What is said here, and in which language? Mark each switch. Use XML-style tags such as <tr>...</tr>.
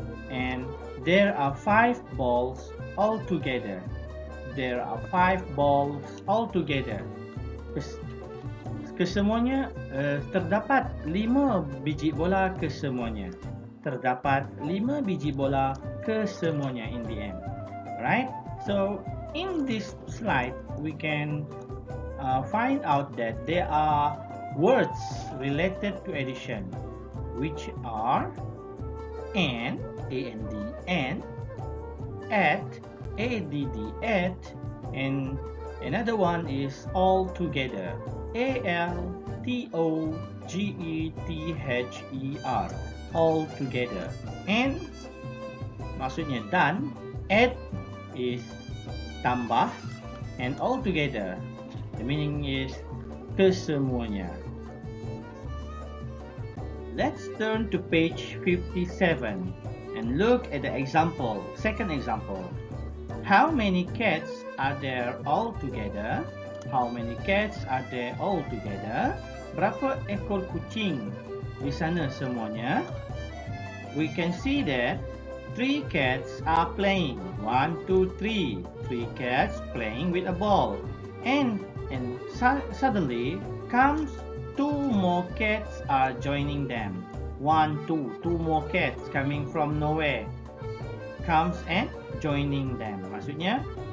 <en>And there are 5 balls altogether. There are 5 balls altogether.</en> <ms>Kesemuanya terdapat 5 biji bola kesemuanya. Terdapat 5 biji bola kesemuanya</ms> <en>in the end. Right? So, in this slide, we can find out that there are words related to addition, which are and, A-N-D, and, at, A-D-D, at, and another one is all together, A-L-T-O-G-E-T-H-E-R, all together. And</en> <ms>maksudnya dan,</ms> <en>add is tambah, and all together, the meaning is kesemuanya. Let's turn to page 57 and look at the example, second example. How many cats are there all together? How many cats are there all together?</en> <ms>Berapa ekor kucing di sana semuanya?</ms> <en>We can see that 3 cats are playing. 1, 2, 3. 3 cats playing with a ball. And suddenly comes 2 more cats are joining them. 1, 2 more cats coming from nowhere comes and joining them. Maksudnya</en>